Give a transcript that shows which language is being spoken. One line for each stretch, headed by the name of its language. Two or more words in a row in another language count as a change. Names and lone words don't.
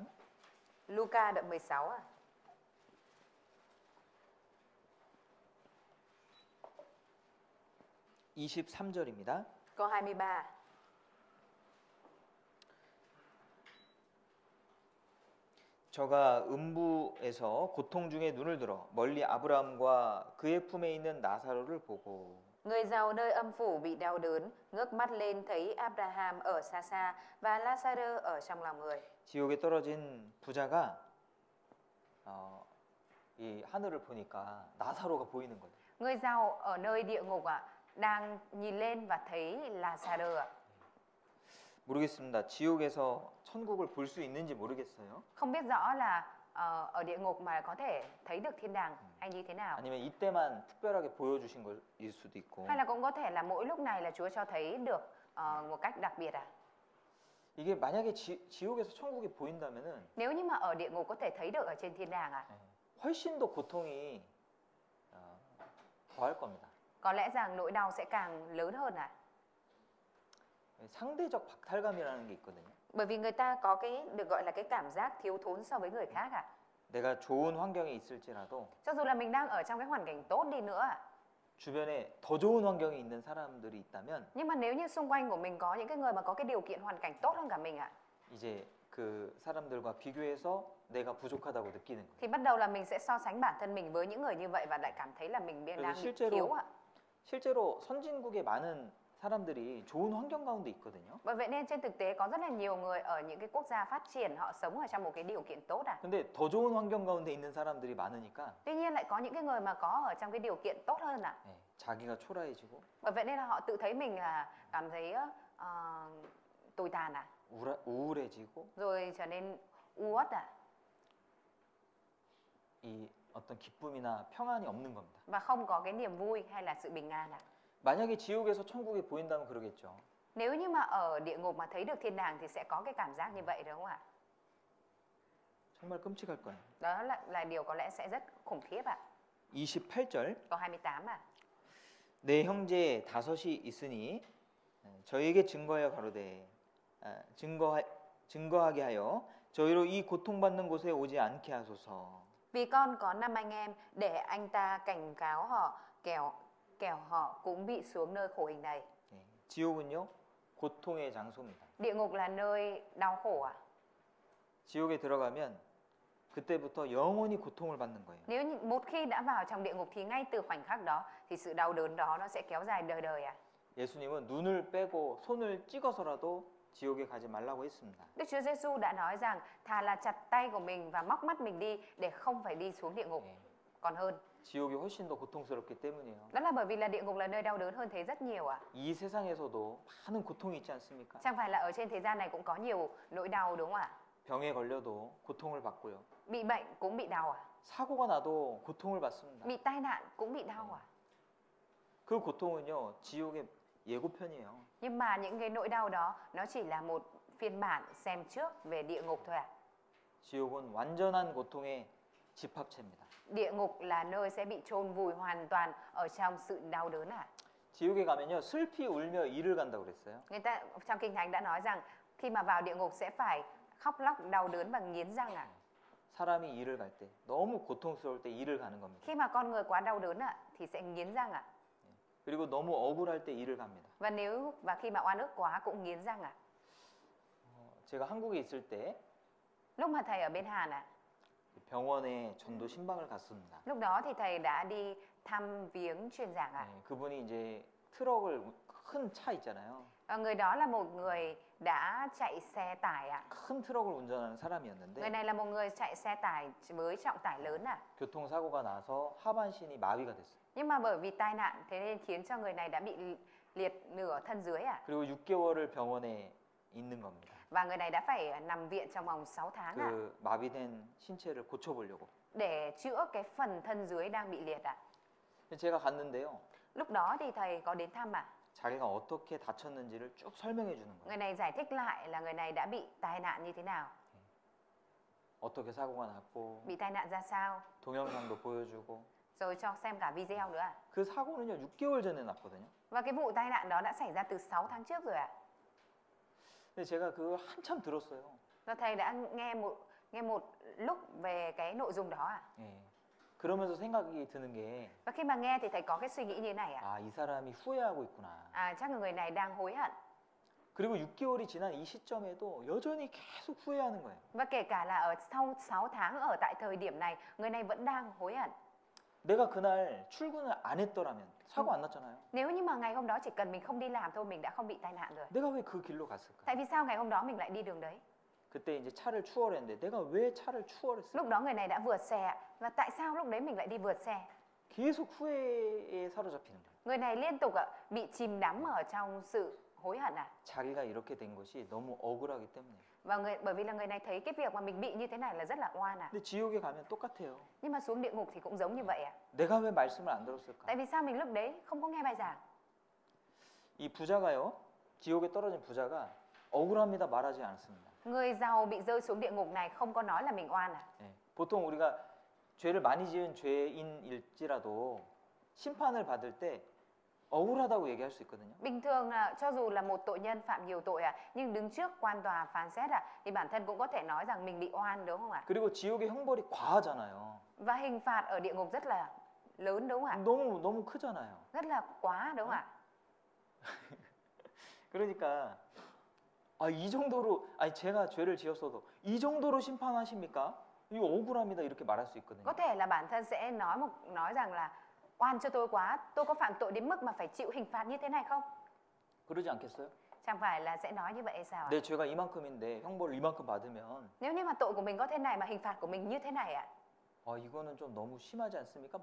Vietnamese: Luca đoạn 16 ạ.
Korean: (23절입니다)
Vietnamese: Câu 23.
Korean: 저가 음부에서 고통 중에 눈을 들어 멀리 아브라함과 그의 품에 있는 나사로를 보고
Vietnamese: Người giàu nơi âm phủ bị đau đớn, ngước mắt lên thấy Abraham ở xa xa và Lazarơ ở trong lòng người.
Korean: 지옥에 떨어진 부자가 이 하늘을 보니까 나사로가 보이는 거예요.
Vietnamese: Người giàu ở nơi địa ngục đang nhìn lên và thấy Lazarơ ạ.
Korean: 모르겠습니다. 지옥에서 천국을 볼 수 있는지 모르겠어요.
Vietnamese: Không biết rõ là ở địa ngục mà có thể thấy được thiên đàng hay như thế nào.
Korean: 아니면 이때만 특별하게 보여주신 것일 수도 있고.
Vietnamese: Hay là cũng có thể là mỗi lúc này là Chúa cho thấy được một cách đặc biệt
Korean: 이게 만약에 지옥에서 천국이 보인다면은
Vietnamese: Nếu như mà ở địa ngục có thể thấy được ở trên thiên đàng
Korean: 훨씬 더 고통이 더할 겁니다.
Vietnamese: có lẽ rằng nỗi đau sẽ càng lớn hơn
Korean: 상대적 박탈감이라는 게 있거든요.
Vietnamese: Bởi vì người ta có cái được gọi là cái cảm giác thiếu thốn so với người khác
Korean: 내가 좋은 환경에 있을지라도
Vietnamese: Cho dù là mình đang ở trong cái hoàn cảnh tốt đi nữa
Korean: 주변에 더 좋은 환경에 있는 사람들이 있다면
Vietnamese: nhưng mà nếu như xung quanh của mình có những cái người mà có cái điều kiện hoàn cảnh tốt hơn cả mình
Korean: 이제 그 사람들과 비교해서 내가 부족하다고 느끼는 거예요.
Vietnamese: thì bắt đầu là mình sẽ so sánh bản thân mình với những người như vậy và lại cảm thấy là mình đang bị thiếu
Korean: 실제로 선진국에 많은 사람들이 좋은 환경 가운데 있거든요.
Vietnamese: Bởi vậy nên trên thực tế có rất là nhiều người ở những cái quốc gia phát triển họ sống ở trong một cái điều kiện tốt
Korean: 근데 더 좋은 환경 가운데 있는 사람들이 많으니까
Vietnamese: Tuy nhiên lại có những cái người mà có ở trong cái điều kiện tốt hơn
Korean: 자기가 초라해지고
Vietnamese: Bởi vậy nên là họ tự thấy mình là cảm thấy tồi tàn
Korean: 우울해지고
Vietnamese: rồi trở nên u uất
Korean: 이 어떤 기쁨이나 평안이 없는 겁니다.
Vietnamese: và không có cái niềm vui hay là sự bình an
Korean: 만약에 지옥에서 천국이 보인다면 그러겠죠.
Vietnamese: Nếu như mà ở địa ngục mà thấy được thiên đàng thì sẽ có cái cảm giác như vậy đúng không ạ?
Korean: 정말 끔찍할 거예요.
Vietnamese: Đó là điều có lẽ sẽ rất khủng khiếp
Korean: 28절
Vietnamese: Câu 28
Korean: 내 형제 다섯이 있으니 저에게 증거하여 가로되 증거하게 하여 저희로 이 고통받는 곳에 오지 않게 하소서.
Vietnamese: Vì con có 5 anh em để anh ta cảnh cáo họ kẻo họ cũng bị xuống nơi khổ hình này.
Korean: 지옥은요 고통의 장소입니다.
Vietnamese: Địa ngục là nơi đau khổ
Korean: 지옥에 들어가면 그때부터 영원히 고통을 받는 거예요.
Vietnamese: Nếu như một khi đã vào trong địa ngục thì ngay từ khoảnh khắc đó thì sự đau đớn đó nó sẽ kéo dài đời đời
Korean: 예수님은 눈을 빼고 손을 찍어서라도 지옥에 가지 말라고 했습니다.
Vietnamese: Đức Chúa Giêsu đã nói rằng thà là chặt tay của mình và móc mắt mình đi để không phải đi xuống địa ngục còn hơn.
Korean: 지옥이 훨씬 더 고통스럽기 때문이에요.
Vietnamese: Đó là bởi vì là địa ngục là nơi đau đớn hơn thế rất nhiều
Korean: 이 세상에서도 많은 고통이 있지 않습니까?
Vietnamese: Chẳng phải là ở trên thế gian này cũng có nhiều nỗi đau đúng không
Korean: 병에 걸려도 고통을 받고요.
Vietnamese: Bị bệnh cũng bị đau
Korean: 사고가 나도 고통을 받습니다.
Vietnamese: Bị tai nạn cũng bị đau
Korean: 그 고통은요 지옥의 예고편이에요.
Vietnamese: Nhưng mà những cái nỗi đau đó nó chỉ là một phiên bản xem trước về địa ngục thôi
Korean: 지옥은 완전한 고통의 집합체입니다.
Vietnamese: Địa ngục là nơi sẽ bị chôn vùi hoàn toàn ở trong sự đau đớn
Korean: 지옥에 가면요 슬피 울며 이를 간다고 그랬어요.
Vietnamese: Người ta trong Kinh Thánh đã nói rằng khi mà vào địa ngục sẽ phải khóc lóc đau đớn và nghiến răng
Korean: 사람이 일을 갈 때 너무 고통스러울 때 일을 가는 겁니다.
Vietnamese: Khi mà con người quá đau đớn thì sẽ nghiến răng
Korean: 그리고 너무 억울할 때 일을 갑니다.
Vietnamese: Và khi mà oan ức quá cũng nghiến răng
Korean: 제가 한국에 있을 때
Vietnamese: Lúc mà thầy ở bên Hàn
Korean: 병원에 전도 신방을 갔습니다.
Vietnamese: lúc đó thì thầy đã đi thăm viếng truyền giảng
Korean: 그분이 이제 트럭을 큰 차 있잖아요.
Vietnamese: Người đó là một người đã chạy xe tải
Korean: 큰 트럭을 운전하는 사람이었는데
Vietnamese: Người này là một người chạy xe tải với trọng tải lớn
Korean: 교통사고가 나서 하반신이 마비가 됐어요.
Vietnamese: Nhưng mà bởi vì tai nạn thế nên khiến cho người này đã bị liệt nửa thân dưới
Korean: 그리고 6개월을 병원에 있는 겁니다.
Vietnamese: Và người này đã phải nằm viện trong vòng 6 tháng
Korean: 그 마비된 신체를 고쳐보려고.
Vietnamese: để chữa cái phần thân dưới đang bị liệt
Korean: 제가 갔는데요.
Vietnamese: Lúc đó thì thầy có đến thăm
Korean: 자기가 어떻게 다쳤는지를 쭉 설명해 주는 거예요.
Vietnamese: Người này giải thích lại là người này đã bị tai nạn như thế nào,
Korean: 어떻게 사고가 났고
Vietnamese: bị tai nạn ra sao,
Korean: 동영상도 보여주고.
Vietnamese: rồi cho xem cả video nữa
Korean: 그 사고는요 6개월 전에 났거든요.
Vietnamese: Và cái vụ tai nạn đó đã xảy ra từ 6 tháng trước rồi
Korean: 근데 제가 그거 한참 들었어요.
Vietnamese: Và thầy đã nghe một lúc về cái nội dung đó
Korean: 그러면서 생각이 드는 게
Vietnamese: Và khi mà nghe thì thầy có cái suy nghĩ như thế này
Korean: 이 사람이 후회하고 있구나.
Vietnamese: chắc là người này đang hối hận.
Korean: 그리고 6개월이 지난 이 시점에도 여전히 계속 후회하는 거예요.
Vietnamese: Và kể cả là ở sau 6 tháng ở tại thời điểm này, người này vẫn đang hối hận.
Korean: 내가 그날 출근을 안 했더라면 사고 안 났잖아요.
Vietnamese: Nếu như mà ngày hôm đó chỉ cần mình không đi làm thôi, mình đã không bị tai nạn rồi.
Korean: 내가 왜 그 길로 갔을까?
Vietnamese: Tại vì sao ngày hôm đó mình lại đi đường đấy?
Korean: 그때 이제 차를 추월했는데 내가 왜 차를 추월했어?
Vietnamese: Lúc đó người này đã vượt xe ạ. Và tại sao lúc đấy mình lại đi vượt xe?
Korean: 계속 후회에 사로잡히는 거예요.
Vietnamese: Người này liên tục bị chìm đắm ở trong sự hối hận à?
Korean: 자기가 이렇게 된 것이 너무 억울하기 때문에.
Vietnamese: Và bởi vì là người này thấy cái việc mà mình bị như thế này là rất là oan à.
Korean: 근데 지옥에 가면 똑같아요.
Vietnamese: Nhưng mà xuống địa ngục thì cũng giống như vậy à.
Korean: 내가 왜 말씀을 안 들었을까?
Vietnamese: Tại vì sao mình lúc đấy không có nghe bài giảng?
Korean: 이 부자가요. 지옥에 떨어진 부자가 억울합니다 말하지 않았습니다.
Vietnamese: Người giàu bị rơi xuống địa ngục này không có nói là mình oan à.
Korean: 예, 보통 우리가 죄를 많이 지은 죄인일지라도 심판을 받을 때 억울하다고 얘기할 수 있거든요.
Vietnamese: Bình thường là cho dù là một tội nhân phạm nhiều tội nhưng đứng trước quan tòa phán xét thì bản thân cũng có thể nói rằng mình bị oan, đúng không ạ?
Korean: 그리고 지옥의 형벌이 과하잖아요.
Vietnamese: Và hình phạt ở địa ngục rất là lớn, đúng không ạ?
Korean: 너무 크잖아요.
Vietnamese: Rất là quá, đúng không ạ?
Korean: 그러니까 이 정도로 제가 죄를 지었어도 이 정도로 심판하십니까? 이거 억울합니다 이렇게 말할 수 있거든요.
Vietnamese: Có thể là bản thân sẽ nói rằng là oan cho tôi quá, tôi có phạm tội đến mức mà phải chịu hình phạt như thế này không?
Korean: 그러지 않겠어요?
Vietnamese: Chẳng phải là sẽ nói như vậy hay sao ạ?
Korean: 내 죄가 이만큼인데 형벌을 이만큼 받으면
Vietnamese: Nếu như mà tội của mình có thế này mà hình phạt của mình như thế này ạ?
Korean: 이거는 좀 너무 심하지 않습니까?